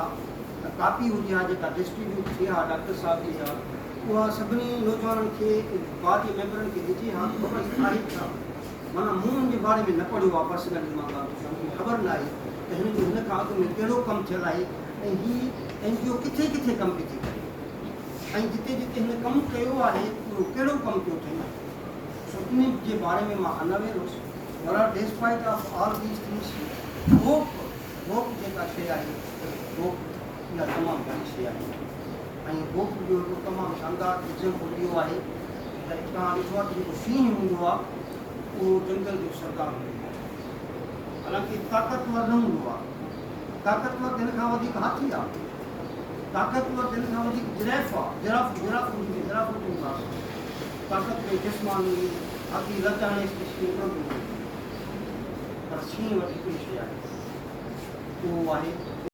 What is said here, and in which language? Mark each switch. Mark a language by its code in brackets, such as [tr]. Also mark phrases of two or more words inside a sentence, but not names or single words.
[sd] कापी हुजे हा जेका डिस्ट्रीब्यूट थिए हा डॉक्टर साहब जी हा उहा सभिनी नौजवाननि खे बाद जे मेंबरनि खे ॾिजे हा ख़बर आहे छा माना मूं हुनजे बारे में न पढ़ियो आहे पर्सनली, मां मूंखे ख़बर न आहे त हिन जो हिन खां अॻु में कहिड़ो कमु थियल आहे ऐं हीअ NGO किथे किथे कमु पई थी करे ऐं जिते जिते हिन कमु कयो आहे उहो कहिड़ो कमु पियो थिए, सो इन जे बारे में मां अनअवेयर हुउसि। पर [en] despite of all these things [sd] होप जेका शइ आहे, होप इहा तमामु घणी शइ आहे ऐं होप जो हिकु तमामु शानदार एग्ज़ाम्पल इहो आहे त तव्हां ॾिठो आहे त जेको सीन हूंदो आहे उहो जंगल जो सरदार हूंदो आहे, हालांकि ताक़तवर न हूंदो आहे। ताक़तवर हिन खां वधीक हाथी आहे, ताक़तवर हिन खां वधीक जिराफ़ आहे, जिराफ़ हूंदासीं, ताक़त में जिस्मानी हाथी लचाणे पर शींहं वटि हिकिड़ी शइ आहे, उहो आहे